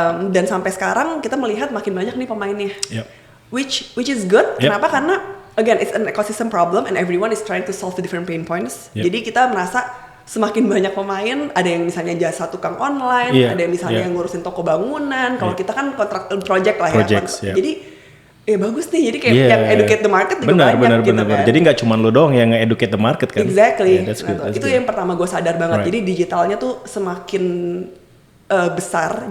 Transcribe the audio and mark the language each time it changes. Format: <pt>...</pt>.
<id>Dan sampai sekarang kita melihat makin banyak nih pemainnya.</id> <en>Which is good.</en> <id>Kenapa? Karena</id> <en>again it's an ecosystem problem and everyone is trying to solve the different pain points.</en> <id>Jadi kita merasa semakin banyak pemain, ada yang misalnya jasa tukang online, ada yang misalnya yang ngurusin toko bangunan. Kalau kita kan kontrak project lah ya. Jadi bagus nih. Jadi kayak yang</id> <en>educate the market</en> <id>juga banyak gitu kan. Jadi nggak cuma lo doang yang nge-educate the market kan. Exactly. Itu yang pertama gue sadar banget. Jadi digitalnya tuh semakin besar.</id>